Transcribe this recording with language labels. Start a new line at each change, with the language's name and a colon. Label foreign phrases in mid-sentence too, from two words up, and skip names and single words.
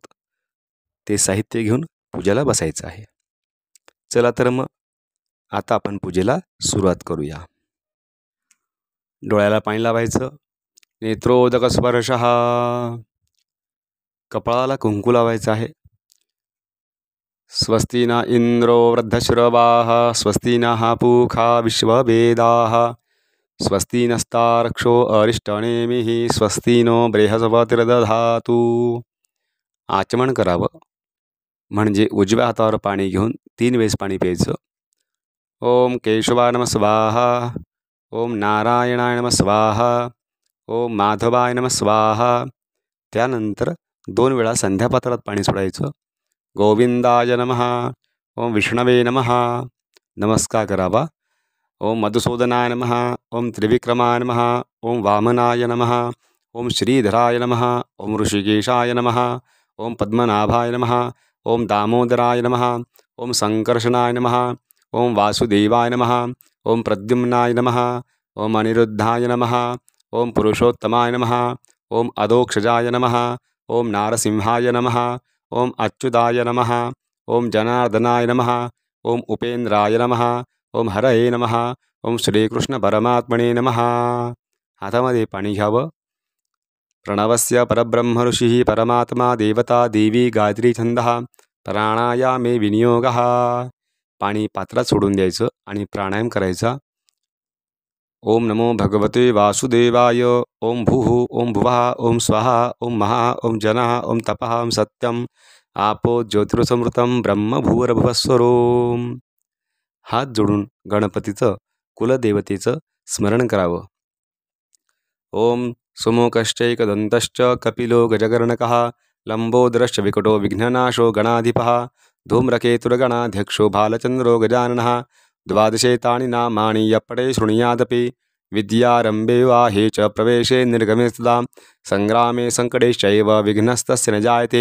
Marathi: ते साहित्य घेऊन पूजेला बसायचं आहे. चला तर मग आता आपण पूजेला सुरुवात करूया. डोळ्याला पाणी लावायचं.
Sanskrit: नेत्रोदक स्पर्शः.
Marathi: कपाळाला कुंकू लावायचं आहे.
Sanskrit: स्वस्ति न इंद्रो वृद्धश्रवाः स्वस्ति नः पूषा विश्ववेदाः स्वस्ति नस्तार्क्ष्यो अरिष्टनेमिः स्वस्ति नो बृहस्पतिर्दधातु.
Marathi: आचमन करावं म्हणजे उजव्या हातावर पाणी घेऊन 3 वेळेस पाणी प्यायचं.
Sanskrit: ओम केशवाय नमः स्वाहा. ओम नारायणाय नमः स्वाहा. ओम माधवाय नमः स्वाहा.
Marathi: त्यानंतर 2 वेळा संध्यापात्रात पाणी सोडायचं.
Sanskrit: गोविंदाय नमः. ओम विष्णवे नमः.
Marathi: नमस्कार करावा.
Sanskrit: ओम मधुसूदनाय नमः. ओम त्रिविक्रमाय नमः. ओम वामनाय नमः. ओम श्रीधराय नमः. ओम ऋषिकेशाय नमः. ओम पद्मनाभाय नमः. ओम दामोदराय नमः. ओम संकर्षणाय नमः. ओम वासुदेवाय नमः. ओम प्रद्युम्नाय नमः. ओम अनिरुद्धाय नमः. ओम पुरुषोत्तमाय नमः. ओम अधोक्षजाय नमः. ओम नारसिंहाय नमः. ओम अच्युताय नमः. ओम जनार्दनाय नमः. ओम उपेंद्राय नमः. ओम हरये नमः. ओम श्रीकृष्ण परमात्मने नमः.
Marathi: हातामध्ये पाणी घ्यावं.
Sanskrit: प्रणवस्य परब्रह्म ऋषिः परमात्मा देवता देवी गायत्री छंदः प्राणायामे विनियोगः.
Marathi: पाणी पात्रात सोडून द्यायचं आणि प्राणायाम करायचा.
Sanskrit: ओम नमो भगवते वासुदेवाय. ओम भूः ओम भुवः ओम स्वाहा ओम महा ओम जनः ओम तपः ओम सत्यम आपो ज्योतिर्समृतं ब्रह्म भूर्भुवस्वरोम.
Marathi: हात जोडून गणपतीचं कुलदेवतेचं स्मरण करावं.
Sanskrit: ओम सुमुखश्चैकदन्तश्च कपिलो गजगर्णकः लंबोदरश्च विकटो विघ्ननाशो गणाधिपः धूम्रकेतुर्गणाध्यक्षो भालचन्द्रो गजाननः. 12 नामानि यपटे शृणुयादपि विद्यारम्भे वाहे च प्रवेशे निर्गमे सदा संग्रामे संकटेश्चैव विघ्नस्तस्य न जायते.